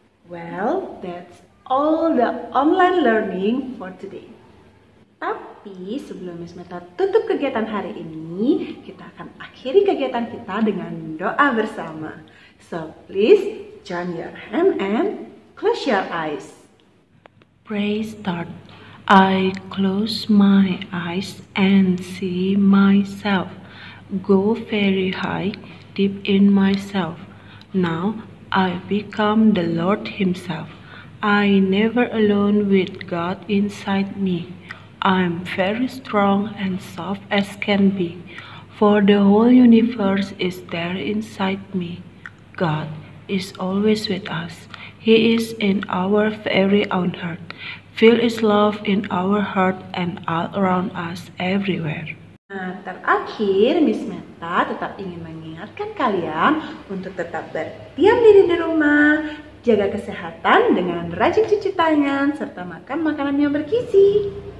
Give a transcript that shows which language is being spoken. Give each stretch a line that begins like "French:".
English: Well, that's all the online learning for today.
Indonesian: Tapi sebelum Miss Meta tutup kegiatan hari ini, kita akan akhiri kegiatan kita dengan doa bersama.
English: So please join your hand and close your eyes. Pray start. I close my eyes and see myself go very high, deep in myself. Now I become the Lord Himself. I never alone with God inside me. I'm very strong and soft as can be, for the whole universe is there inside me. God is always with us. He is in our very own heart. Feel His love in our heart and all around us everywhere.
Indonesian: Nah, terakhir Miss Meta tetap ingin mengingatkan kalian untuk tetap berdiam diri di rumah, jaga kesehatan dengan rajin cuci tangan, serta makan makanan yang bergizi.